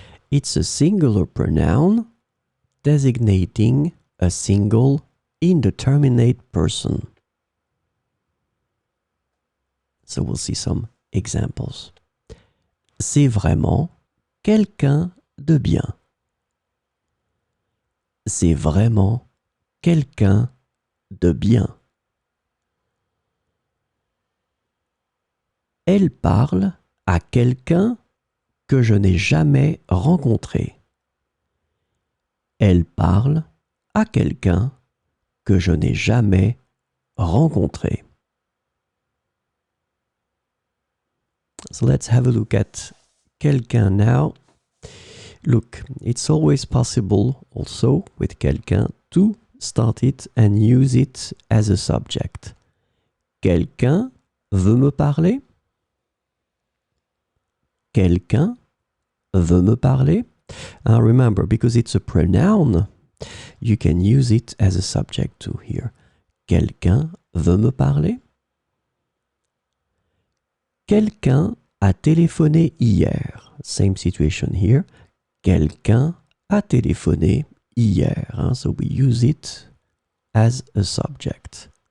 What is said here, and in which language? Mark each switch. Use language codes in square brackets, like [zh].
[en] It's a singular pronoun designating a single indeterminate person. So we'll see some examples. [fr] C'est vraiment quelqu'un de bien. C'est vraiment quelqu'un de bien. Elle parle à quelqu'un que je n'ai jamais rencontré. Elle parle à quelqu'un que je n'ai jamais rencontré. [en] So let's have a look at quelqu'un now. Look, it's always possible also with quelqu'un to start it and use it as a subject. [fr] Quelqu'un veut me parler? Quelqu'un veut me parler? [en] Remember, because it's a pronoun, you can use it as a subject too here. [fr] Quelqu'un veut me parler? Quelqu'un a téléphoné hier. [en] Same situation here. [fr] Quelqu'un a téléphoné hier. [en] So we use it as a subject.